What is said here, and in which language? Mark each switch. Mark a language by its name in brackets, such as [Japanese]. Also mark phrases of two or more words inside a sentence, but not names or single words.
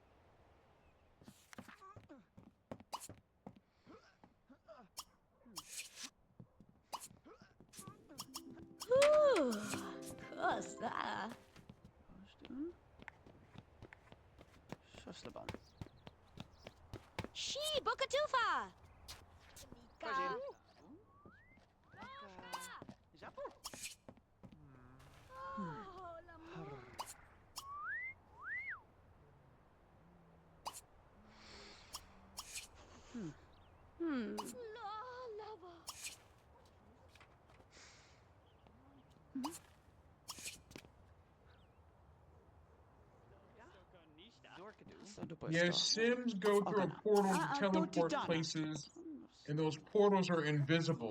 [English] Ooh, kosa. Schusterban. She Bokatufa. Nika. Japu. Oh, l'amour. La lava. Yes, Sims go through a portal to teleport places, and those portals are invisible.